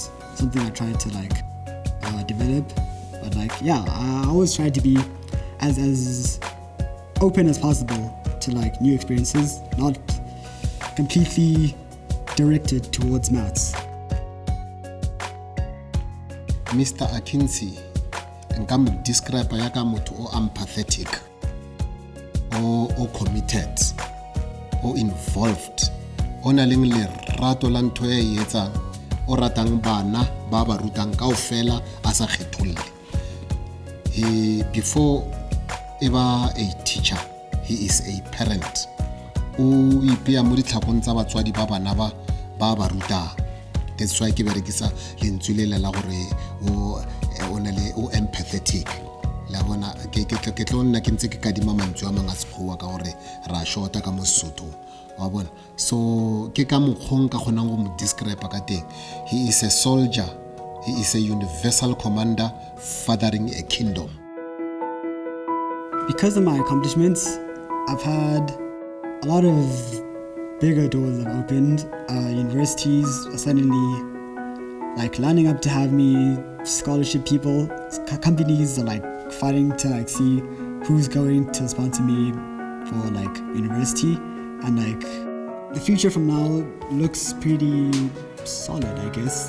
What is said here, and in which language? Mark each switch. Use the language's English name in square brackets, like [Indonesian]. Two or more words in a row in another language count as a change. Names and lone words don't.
[English] That's something I try to like develop. But like, yeah, I always try to be as open as possible to like new experiences, not completely directed towards maths. Mr. [Southern Sotho] Akinci, nka mo describe ya ka motho o empathetic, o committed, o involved, o na leng lerato la ntho e etsang, o ratang bana ba ba rutang kaofela a sa kgetholle. [English] Before ever a teacher, he is a parent. [Southern Sotho] O ipea mo ditlhakong tsa batswadi ba bana ba ba rutang. [English] That's why [Southern Sotho] ke berekisa lentswe le la gore o na le o empathetic. La bona ke tlo nna ke ntse ke kadima mantswe a mang a sekgowa ka gore ra shota ka Mosotho wa bona. So ke ka mokgong ka kgonang go mo describe ka teng. [English] He is a soldier, he is a universal commander fathering a kingdom. Because of my accomplishments, I've had a lot of bigger doors have opened. Universities are suddenly like lining up to have me, scholarship people, companies are like fighting to like see who's going to sponsor me for like university, and like the future from now looks pretty solid, I guess.